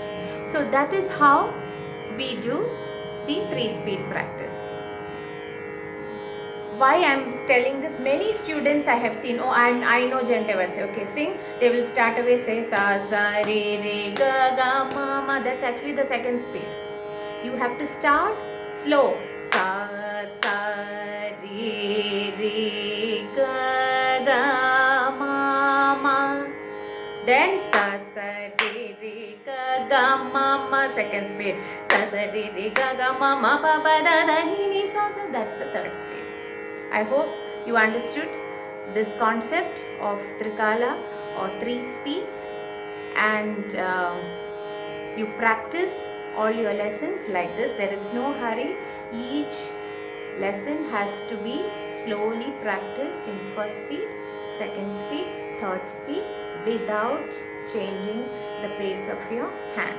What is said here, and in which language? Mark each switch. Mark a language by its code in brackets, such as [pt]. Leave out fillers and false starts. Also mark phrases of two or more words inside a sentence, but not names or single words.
[en] So that is how we do the 3 speed practice. Why I'm telling this, many students I have seen, oh I know Jante varisai, okay, sing, they will start away say sa, sa, re, re, ga, ga, ma, ma. That's actually the second speed. You have to start slow. Sa, sa, re, re, ga, ga, ma, ma. Then sa, sa, re, re, ga, ga, ma, ma. Second speed. Sa, sa, re, re, ga, ga, ma, ma, pa, pa, da, da, ni, ni, sa, sa. That's the third speed. I hope you understood this concept of Trikala or 3 speeds, and you practice all your lessons like this. There is no hurry. Each lesson has to be slowly practiced in first speed, second speed, third speed without changing the pace of your hand.